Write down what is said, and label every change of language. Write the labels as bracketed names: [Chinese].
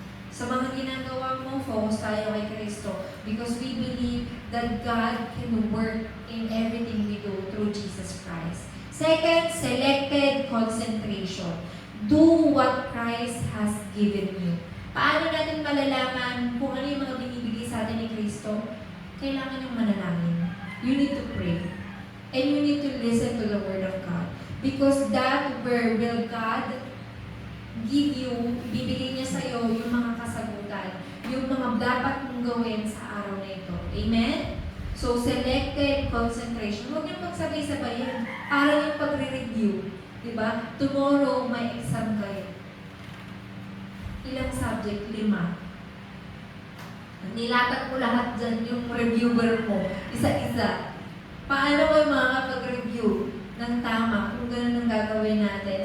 [Filipino] Sa mga ginagawa mo, focus tayo kay Kristo. [English] Because we believe that God can work in everything we do through Jesus Christ. Second, selected concentration. Do what Christ has given you. [Filipino] Paano natin malalaman kung ano yung mga binibigay sa atin ni Kristo? Kailangan yung manalangin. [English] You need to pray. And you need to listen to the Word of God. Because that word will God give you, [Filipino] bibigay niya sa iyo yung mga kasagutan, yung mga dapat mong gawin sa araw na ito. [English] Amen? So, selected concentration. [Filipino] Huwag niyong magsabay-sabay yan. Para yung pagre-review. Diba? Tomorrow, may exam kayo. Ilang subject? 5. Nilatag mo lahat dyan yung reviewer mo. Isa-isa. Paano kayo makakapag-review ng tama kung ganun ang gagawin natin?